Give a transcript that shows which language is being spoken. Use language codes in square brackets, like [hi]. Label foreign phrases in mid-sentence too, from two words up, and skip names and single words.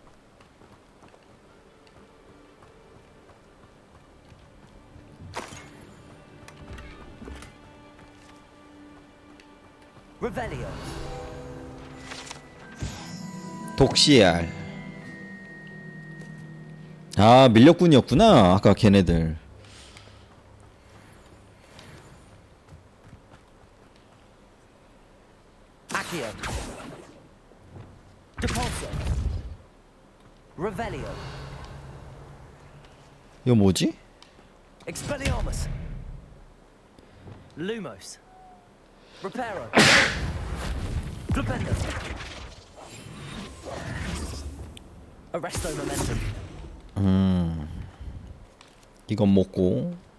[la] Revelio. [ko] 독시알. 아, 밀렵꾼이었구나. 아까 걔네들. [la] Accio. Depulso. Revelio. [ko] 이거 뭐지? [la] Expelliarmus. Lumos. Reparo. Flipendo. Arresto momentum. [ko] 이건 먹고.